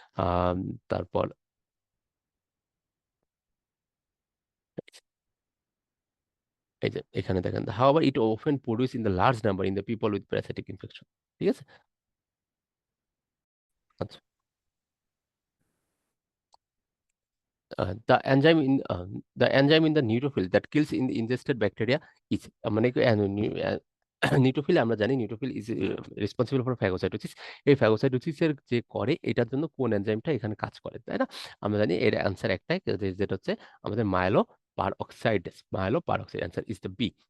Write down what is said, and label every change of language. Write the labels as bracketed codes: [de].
[bn] আহ, তারপর এই যে এখানে দেখেন, [en] However it often produce in the large number in the people with parasitic infection. [bn] ঠিক আছে, আচ্ছা। [en] The enzyme in the neutrophil that kills in the ingested bacteria is [bn] মানে কি নিউট্রোফিল আমরা জানি [en] Neutrophil is responsible for phagocytosis. [bn] এই ফ্যাগোসাইটোসিসের যে করে এটার জন্য কোন এনজাইমটা এখানে কাজ করে, তাই না? আমরা জানি এর অ্যান্সার একটাই, যেটা হচ্ছে আমাদের মাইলো পারঅক্সাইডেস। [en] Myeloperoxide answer is the B.